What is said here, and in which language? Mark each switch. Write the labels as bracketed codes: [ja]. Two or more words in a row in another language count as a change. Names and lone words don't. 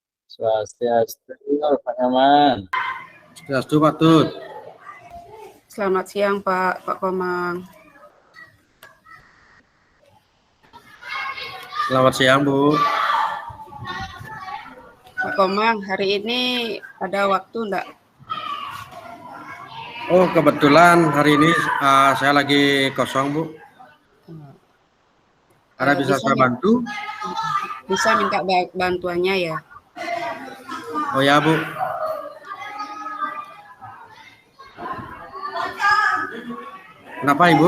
[id] Swastiastu, Pak Nyoman. Swastiastu, Pak Tut. Selamat siang, Pak Komang. Selamat siang, Bu. Pak Komang, hari ini ada waktu enggak? Oh, kebetulan hari ini saya lagi kosong, Bu. Ada bisa saya bantu? Bisa minta bantuannya ya? Oh ya, Bu. Kenapa, Ibu?